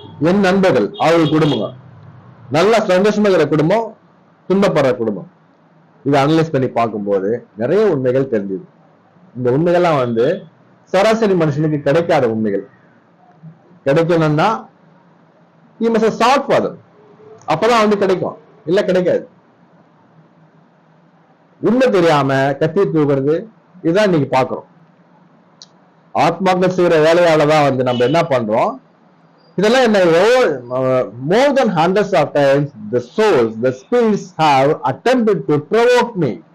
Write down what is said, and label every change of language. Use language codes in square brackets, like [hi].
[ta] என் நண்பர்கள், அவர்கள் குடும்பம், நல்லா சந்தோஷமா இருக்கிற குடும்பம், துன்பப்படுற குடும்பம். இதை அனலைஸ் பண்ணி பார்க்கும்போது நிறைய உண்மைகள் தெரிஞ்சது. இந்த உண்மைகள்லாம் வந்து சராசரி மனுஷனுக்கு கிடைக்காத உண்மைகள். கிடைக்கணும்னா [en] you must start for them. [ta] அப்பதான் வந்து கிடைக்கும், இல்ல கிடைக்காது. உண்மை தெரியாம கத்தி தூக்குறது, இதுதான் இன்னைக்கு பாக்குறோம். ஆத்மாக்கள் செய்யற வேலையாலதான் வந்து நம்ம என்ன பண்றோம், இதெல்லாம் என்ன, [en] more than hundreds of times the souls, the spirits have attempted to provoke me.